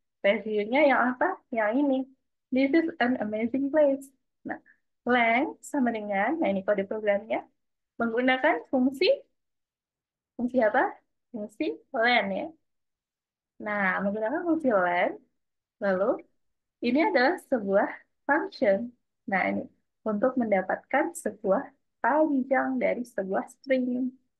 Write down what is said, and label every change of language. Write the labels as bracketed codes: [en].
[id] Reviewnya yang apa? Yang ini. [en] This is an amazing place. [id] Nah, length sama dengan, nah ini kode programnya, menggunakan fungsi apa? Fungsi len ya. Nah, menggunakan fungsi len, lalu ini adalah sebuah function. Nah, ini untuk mendapatkan sebuah panjang dari sebuah string.